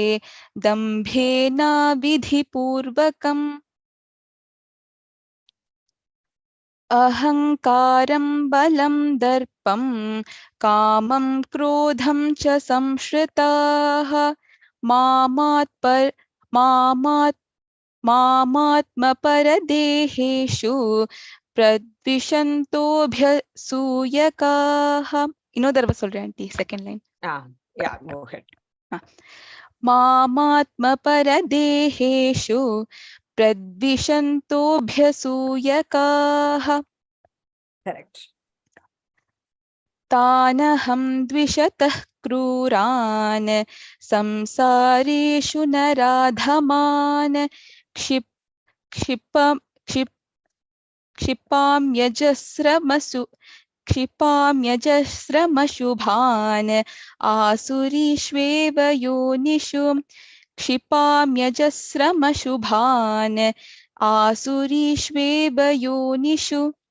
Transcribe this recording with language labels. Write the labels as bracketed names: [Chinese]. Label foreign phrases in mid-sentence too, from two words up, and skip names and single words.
[Sanskrit] दम्भेनाविधिपूर्वकम् अहङ्कारं बलं दर्पं कामं क्रोधं च संश्रिताः मामात्मपरदेहेषु प्रद्विषन्तोऽभ्यसूयकाः [Tamil] இன்னொரு தடவை சொல்றேன் ஆண்டி [English] second line Yeah, go ahead. [Sanskrit] मामात्मपरदेहेषु प्रद्विषन्तोऽभ्यसूयकाः [English] Correct. [Sanskrit] तानहं द्विषतः क्रूरान् संसारेषु नराधमान् क्षिपाम्यजस्रमशुभान् आसुरीष्वेव योनिषु क्षिपाम्यजस्रमशुभान् आसुरीष्वेव योनिषु